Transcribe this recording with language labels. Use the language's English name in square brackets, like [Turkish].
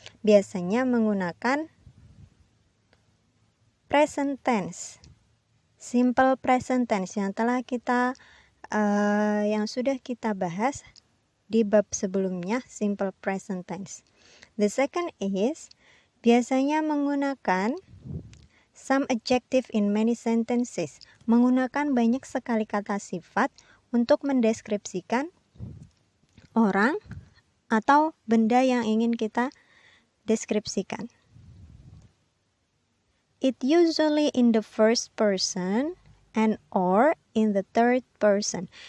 [Indonesian] Biasanya menggunakan present tense, simple present tense yang telah kita yang sudah kita bahas di bab sebelumnya, simple present tense. [English] The second is [Indonesian] biasanya menggunakan [English] some adjective in many sentences. [Indonesian] Menggunakan banyak sekali kata sifat untuk mendeskripsikan orang atau benda yang ingin kita deskripsikan. [English] It usually in the first person and or in the third person.